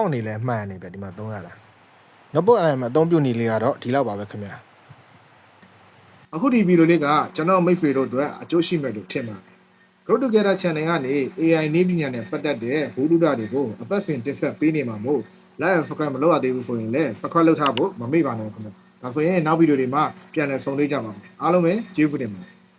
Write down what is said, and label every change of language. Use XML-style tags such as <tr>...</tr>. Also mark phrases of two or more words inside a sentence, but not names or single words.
<my>က်နေလဲမှန်နေပဲဒီမှာသုံးရတာnotebook LM အသုံးပြုနေလေးကတော့ဒီလောက်ပါပဲခင်ဗျာအခုဒီဗီဒီယိုလေးကကျွန်တော်မိတ်ဆွေတို့အတွက်အကျိုးရှိမယ်လို့ထင်ပါတယ် Grow Together Channel ကနေ AI နည်းပညာနဲ့ပတ်သက်တဲ့ဘူဒုဒတွေကိုအပတ်စဉ်တင်ဆက်ပေးနေမှာမို့</my> <en>like and subscribe</en> <my>မလုပ်ရသေးဘူးဆိုရင်လည်း subscribe လုပ်ထားဖို့မမေ့ပါနဲ့ခင်ဗျာဒါဆိုရင်နောက်ဗီဒီယိုတွေမှာပြန်လည်ဆုံလေးကြပါမယ်အားလုံးပဲကျေးဇူးတင်ပါတယ်</my>